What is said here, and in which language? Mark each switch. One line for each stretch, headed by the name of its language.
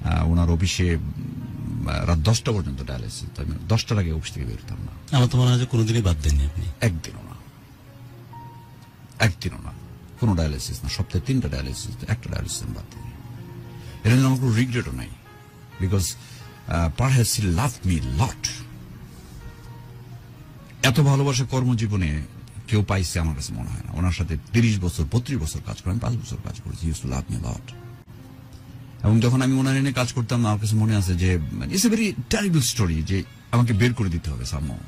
Bangla: ওনার অফিসে রাত 10টা পর্যন্ত ডায়ালিসিস, তো আমি 10টার আগে অফিস থেকে বেরোতাম না। আমার তো মনে হয় যে কোনোদিনই বাদ দেননি আপনি। একদিনও না, কোনো ডায়ালিসিস না। সপ্তাহে 3টা ডায়ালিসিস, একটা ডায়ালিসিস বাদ দিই। এর জন্য আমার কোনো রিগ্রেটও নাই, because
English: perhaps he loved me a lot.
Bangla: এত ভালোবাসা কর্মজীবনে কেউ পাইছে আমার কাছে মনে হয় না। ওনার সাথে 30 বছর 32 বছর কাজ করে, আমি 5 বছর কাজ করেছি।
English: he used to love me a lot.
Bangla: এবং যখন আমি ওনার এনে কাজ করতাম আমার কাছে মনে আছে যে
English: it's a very terrible story,
Bangla: যে আমাকে বের করে দিতে হবে সামহাও।